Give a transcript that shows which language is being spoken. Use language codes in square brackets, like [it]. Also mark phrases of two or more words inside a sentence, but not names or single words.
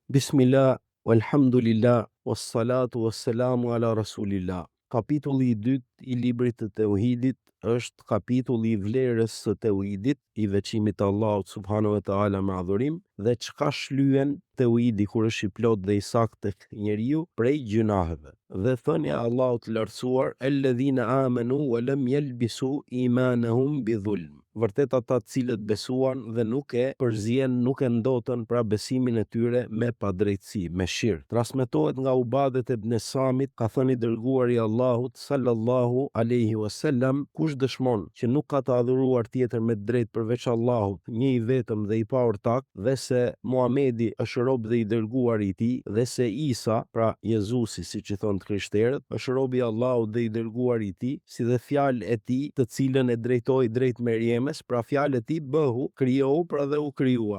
[ar] بسم الله، والحمد لله، والصلاة والسلام على رسول الله. [sq] Kapitulli i dytë i librit të Tauhidit është kapitulli i vlerës së Tauhidit, i veçimit të Allahut [ar] سبحانه وتعالى [sq] me adhurim, dhe çka shlyen Tauhidi kur është i plot dhe i saktë tek njeriu prej gjunaheve. Dhe thënia e Allahut lartësuar, [ar] الذين آمنوا ولم يلبسوا إيمانهم بظلم. [sq] Vërtet ata të cilët besuan dhe nuk e ndotën pra besimin e tyre me padrejtësi, me shirk. Transmetohet nga Ubadet ibn Samit, ka thënë i dërguari i Allahut [ar] صلى الله عليه وسلم, [sq] kush dëshmon që nuk ka të adhuruar tjetër me drejt përveç Allahut, një i vetëm dhe i paortak, dhe se Muhamedi është rob dhe i dërguari i tij, dhe se Isa, pra Jezusi siç i thon krishterët, është robi i Allahut dhe i dërguari i tij, si dhe fjalë e tij, të cilën e drejtoi drejt Merjemes, pra fjalë e tij bëhu, krijohu, pra dhe u krijua.